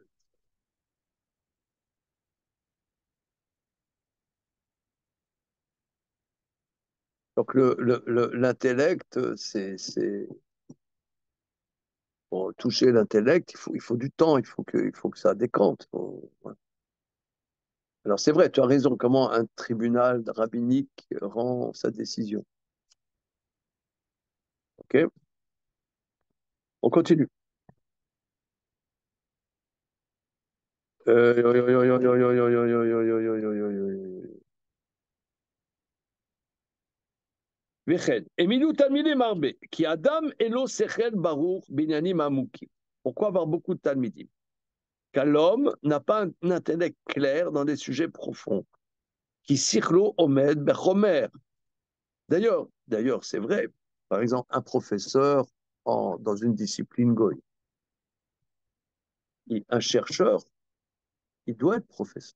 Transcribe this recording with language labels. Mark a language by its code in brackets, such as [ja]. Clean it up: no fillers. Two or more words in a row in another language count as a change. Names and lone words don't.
[fr] Donc, l'intellect, pour toucher l'intellect, il faut du temps, il faut que ça décante. Ouais. Alors, c'est vrai, tu as raison. Comment un tribunal rabbinique rend sa décision? OK? On continue. [he] וכן, העמידו תלמידים הרבה, כי אדם אלו שכל ברוך בעניינים עמוקים. [fr] Pourquoi avoir beaucoup de talmidim? Car l'homme n'a pas un intellect clair dans des sujets profonds. [he] כי שכלו עומד בחומר. [fr] D'ailleurs, c'est vrai. Par exemple, un professeur dans une discipline goy, un chercheur, il doit être professeur.